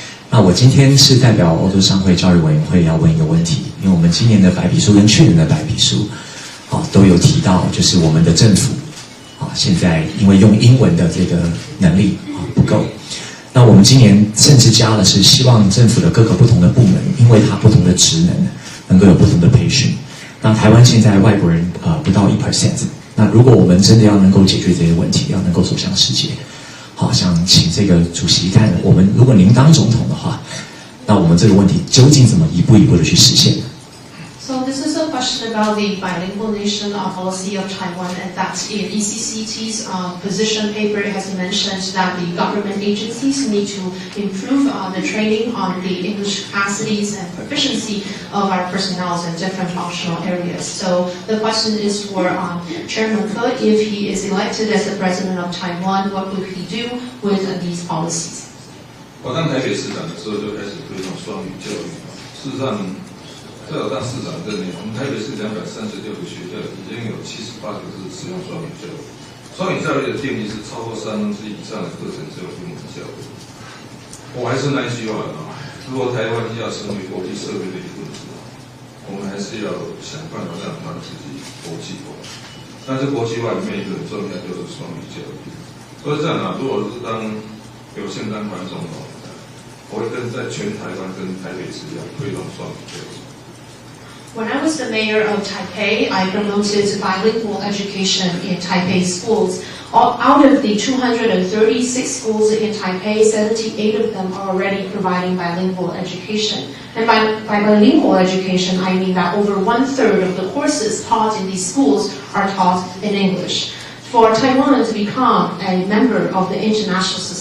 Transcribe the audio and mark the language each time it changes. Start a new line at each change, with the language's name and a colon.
Chinese: 那我今天是代表欧洲商会教育委员会要问一个问题，因为我们今年的白皮书跟去年的白皮书，都有提到，就是我们的政府，现在因为用英文的这个能力不够，那我们今年甚至加了是希望政府的各个不同的部门，因为它不同的职能够有不同的培训。那台湾现在外国人不到1%，那如果我们真的要能够解决这些问题，要能够走向世界，好，想请这个主席看，我们如果您当总统的话，那我们这个问题究竟怎么一步一步的去实现？
English: So this is a question about the bilingual nation policy of Taiwan, and that in ECCT's position paper it has mentioned that the government agencies need to improve the training on the English capacities and proficiency of our personnel in different functional areas. So the question is for Chairman Ke, if he is elected as the president of Taiwan, what will he do with these policies?
Chinese: 我当台北市长的时候就开始推动双语教育，事实上。在我当市长这年，我们台北市236个学校已经有78个是使用双语教育。双语教育的定义是超过1/3以上的课程只有英文教育。我还是那一句话如果台湾要成为国际社会的一份子，我们还是要想办法让它自己国际化。但是国际化里面一个很重要就是双语教育。所以这样如果是当有幸当团总统，我会在全台湾跟台北市一样推动双语教育。
English: When I was the mayor of Taipei, I promoted bilingual education in Taipei schools. Out of the 236 schools in Taipei, 78 of them are already providing bilingual education. And by bilingual education, I mean that over 1/3 of the courses taught in these schools are taught in English. For Taiwan to become a member of the international society,